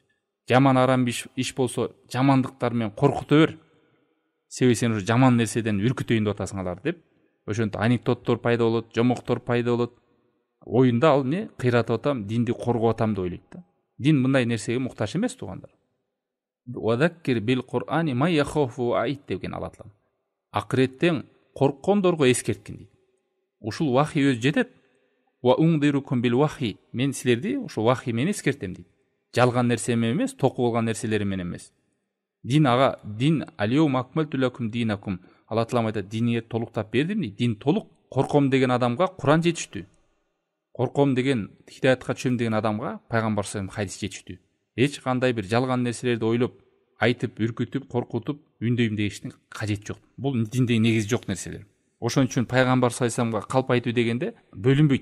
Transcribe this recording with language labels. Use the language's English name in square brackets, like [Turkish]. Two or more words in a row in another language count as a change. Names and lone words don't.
[Kyrgyz] Жаман арам иш болсо жамандыктар менен коркута бер. Себеби сен ушу жаман нерседен үркүтөйүн деп атасың алар деп. Ошентип анекдоттор пайда болот, жомоктор пайда болот. Оюнда ал не кыйратып атам, динди коргоп атам деп ойлойт да. Дин мындай нерсеге муктаж эмес туугандар. [Arabic] وذكر بالقرآن من يخاف وعيد [Kyrgyz] деген Алла Таала. Акыреттен корккондорго эскерткин дейт. Ушул вахий өз жетет. [Arabic] وأنذركم بالوحي. [Kyrgyz] Мен силерди ушул вахий менен эскертем дейт. Жалган нерсе менен эмес, токуп алган нерселери менен эмес. [Arabic] دين اليوم أكملت لكم دينكم. [Kyrgyz] Алла Таала айтат, динге толуктап бердим дейт. Дин толук. Корком деген адамга Куран жетиштүү. Корком деген, хидаятка түшөм деген адамга пайгамбар [Arabic] صلى الله عليه [Kyrgyz] хадис жетиштүү. Эч кандай бир жалган нерселерди ойлоп, айтып, үркүтүп, коркутуп, үндөйм дегиштин кажети жок. Бул динде негизи жок нерселер. Ошон үчүн пайгамбар [Arabic] صلى الله عليه [Kyrgyz] вассаламга калп айтуу дегенде бөлүнбөйт.